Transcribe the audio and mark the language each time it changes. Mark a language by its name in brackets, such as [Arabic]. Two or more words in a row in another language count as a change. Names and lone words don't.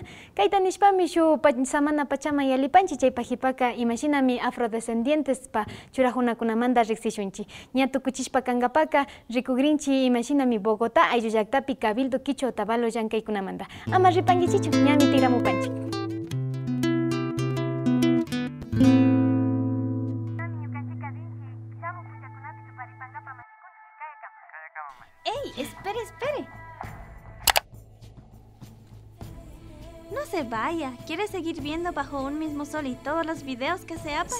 [Quechua] Kayta nishpami shu samana pachama yalipanchik chay pajipaka imashinami afrodescendientes pa churajunakunamanta riksishunchik. Ña tukuchishpa kankapaka rikugrinchik imashinami Bogotá ayllu llaktapi Cabildo Kicho Otavalo llankaykunamanta. Ama ripankichichu, ñami tiramupanchik. [Spanish] ¡Ey! ¡Espere! No se vaya. ¿Quiere seguir viendo Bajo un mismo sol y todos los videos que se hagan?